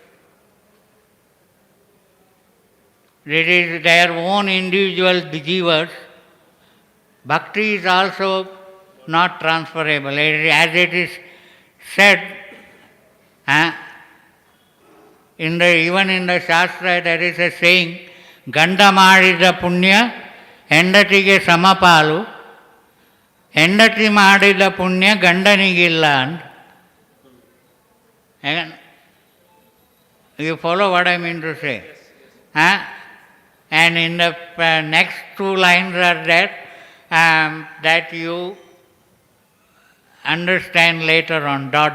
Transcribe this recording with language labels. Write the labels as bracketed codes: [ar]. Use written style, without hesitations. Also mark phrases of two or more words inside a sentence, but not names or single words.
[en] It is their own individual jivas. Bhakti is also not transferable. As it is said, even in the Shastra there is a saying, [kn] ಗಂಡ ಮಾಡಿದ ಪುಣ್ಯ ಹೆಂಡತಿಗೆ ಸಮಪಾಲು ಹೆಂಡತಿ ಮಾಡಿದ ಪುಣ್ಯ ಗಂಡನಿಗಿಲ್ಲ. [en] And you follow what I mean to say? And in the next 2 lines are there, that you understand later on, ...